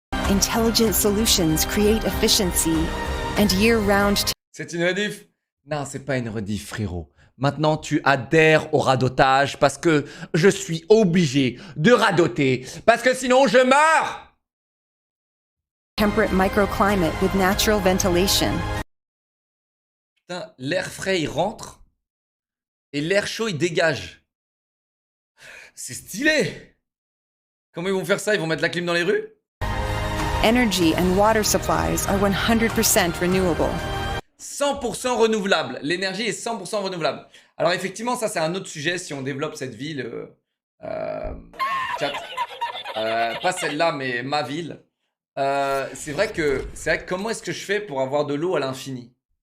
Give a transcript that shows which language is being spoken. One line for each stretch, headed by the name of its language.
English: Intelligent solutions create efficiency and year-round.
French: C'est une rediff. Non, c'est pas une rediff, frérot. Maintenant, tu adhères au radotage parce que je suis obligé de radoter. Parce que sinon, je meurs.
English: Temperate microclimate with natural ventilation.
French: Putain, l'air frais, il rentre. Et l'air chaud, il dégage. C'est stylé. Comment ils vont faire ça? Ils vont mettre la clim dans les rues?
English: Energy and water supplies are 100% renewable.
French: 100% renouvelable. L'énergie est 100% renouvelable. Alors effectivement, ça c'est un autre sujet si on développe cette ville. Chat. Pas celle-là, mais ma ville. C'est vrai que comment est-ce que je fais pour avoir de l'eau à l'infini?